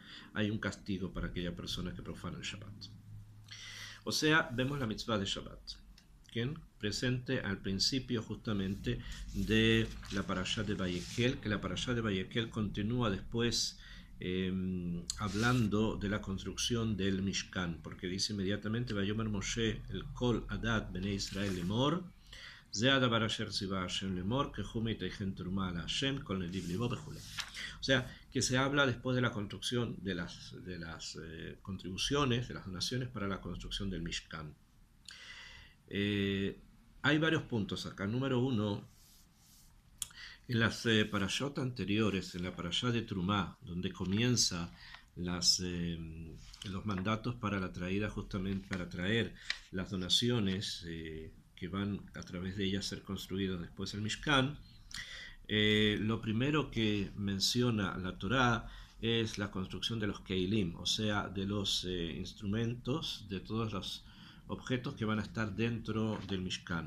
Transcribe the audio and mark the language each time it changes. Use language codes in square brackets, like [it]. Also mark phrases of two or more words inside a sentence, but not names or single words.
[es] Hay un castigo para aquella persona que profana el Shabbat. O sea, vemos la mitzvah de Shabbat, ¿quién? Presente al principio justamente de la parashá de Vayakhel, que la parashá de Vayakhel continúa después hablando de la construcción del Mishkan, porque dice inmediatamente: [he] ויאמר משה אל כל עדת בני ישראל לאמר, זה הדבר אשר צוה השם לאמר, קחו מאתכם תרומה להשם כל נדיב לבו וכולי. [es] O sea, que se habla después de la construcción de las contribuciones, de las donaciones para la construcción del Mishkan. Hay varios puntos acá. Número uno, en las parashot anteriores, en la parashá de Trumá, donde comienza los mandatos para la traída, justamente para traer las donaciones que van a través de ellas ser construidas después el Mishkan, lo primero que menciona la Torá es la construcción de los Keilim, o sea, de los instrumentos, de todos los objetos que van a estar dentro del Mishkan.